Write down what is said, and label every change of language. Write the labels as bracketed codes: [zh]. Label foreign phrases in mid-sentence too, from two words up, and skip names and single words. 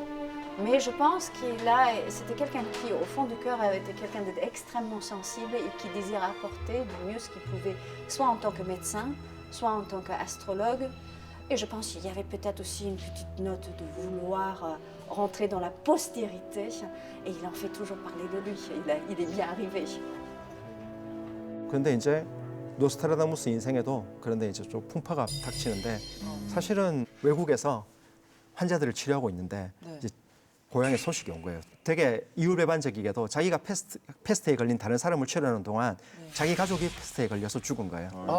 [fr] Mais je pense c'était quelqu'un qui, au fond du cœur, avait été quelqu'un d'extrêmement sensible et qui désirait apporter du mieux ce qu'il pouvait, soit en tant que médecin, soit en tant qu'astrologue. Et je pense qu'il y avait peut-être aussi une petite note de vouloir rentrer dans la postérité. Et il en fait toujours parler de lui. Il est bien arrivé. [ko] 그런데 이제 노스트라다무스 인생에도 그런데 이제 좀 풍파가 닥치는데 사실은 외국에서 환자들을 치료하고 있는데 이제 고향에 소식이 온 거예요. 되게 이율배반적이게도 자기가 패스트에 걸린 다른 사람을 치료하는 동안 자기 가족이 패스트에 걸려서 죽은 거예요.